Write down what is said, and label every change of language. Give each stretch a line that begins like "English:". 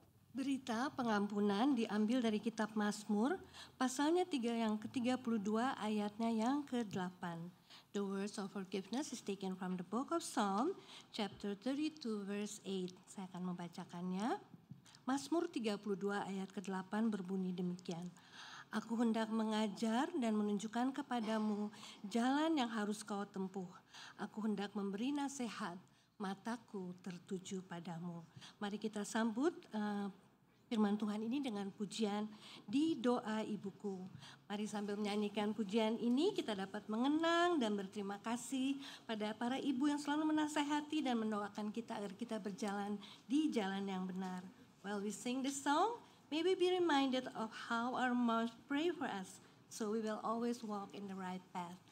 Indonesian: Berita pengampunan diambil dari kitab Mazmur, pasalnya yang ke-32 ayatnya yang ke-8.
English: The words of forgiveness is taken from the book of Psalm, chapter 32 verse 8.
Indonesian: Saya akan membacakannya. Mazmur 32 ayat ke-8 berbunyi demikian. Aku hendak mengajar dan menunjukkan kepadamu jalan yang harus kau tempuh. Aku hendak memberi nasihat, mataku tertuju padamu. Mari kita sambut firman Tuhan ini dengan pujian di doa ibuku. Mari sambil menyanyikan pujian ini kita dapat mengenang dan berterima kasih pada para ibu yang selalu menasehati dan mendoakan kita agar kita berjalan di jalan yang benar.
English: While we sing this song, may we be reminded of how our moms pray for us, so we will always walk in the right path.